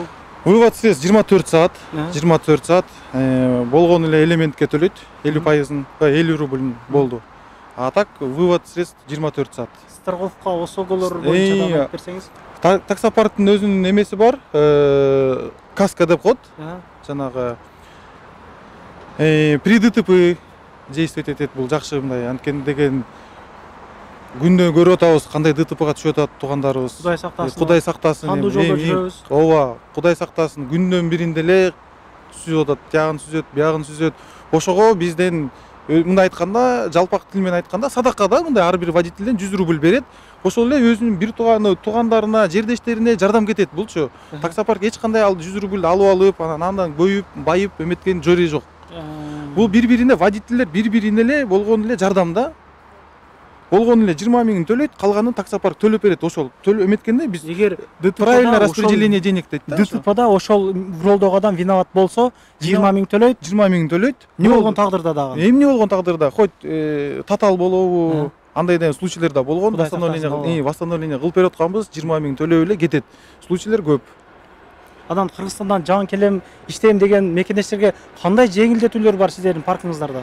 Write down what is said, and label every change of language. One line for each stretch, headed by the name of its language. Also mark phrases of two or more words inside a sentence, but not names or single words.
Russian: Вывод средств
Kyrgyz: 24 саат. 24 саат. Болгон эле элементке төлөйт. 50%, 50 рубль болду.
Russian: А так вывод средств 24 саат.
Kyrgyz: Страховка, ОСОГолор боюнча да айтып берсеңиз. Таксопарктын өзүнүн эмеси бар. Каска деп коет. Жанагы
Russian: при ДТП действовать
Kyrgyz: этет, бул жакшы мындай. Анткени деген күндө көрүп атабыз кандай ДТПга түшүп атат туугандарыбыз. Кудай сактасын. Кудай сактасын. Кандуу жолдо жүрөбүз. Ооба, Кудай сактасын. Күндөн биринде эле сүзүп атат, тягын сүзөт, биягын сүзөт. Ошого бизден мындай айтканда, жалпак тил менен айтканда, садакада мындай ар бир водительден 100 рубль берет. Ошол эле өзүнүн бир туугандарына, жердештерине жардам кетет булчу. Таксопарк эч кандай 100 рубль алып алып, андан көйүп, байып эметкен жери жок. Бул бири-бирине водительдер бири-бирине эле болгон эле жардамда. Болгон эле 20 миң төлөйт, калганын таксопарк төлөп берет. Ошол төлөп эметкенде биз эгер
Russian: правильно распределение денег
Kyrgyz: дейт да. ДТПда ошол жолдогу адам виноват болсо 20 миң төлөйт. 20 миң төлөйт. Не болгон тагдырда дагы? Эмне болгон тагдырда, хоть татаал болобу, андай деген случайлар да болгон. Восстановление кылып берип атканбыз, 20 миң төлөп эле кетет. Случайлар көп. Анан Кыргызстандан жаңы келем, иштейм деген мекенештерге кандай жеңилдетүүлөр бар сиздердин паркыңыздарда?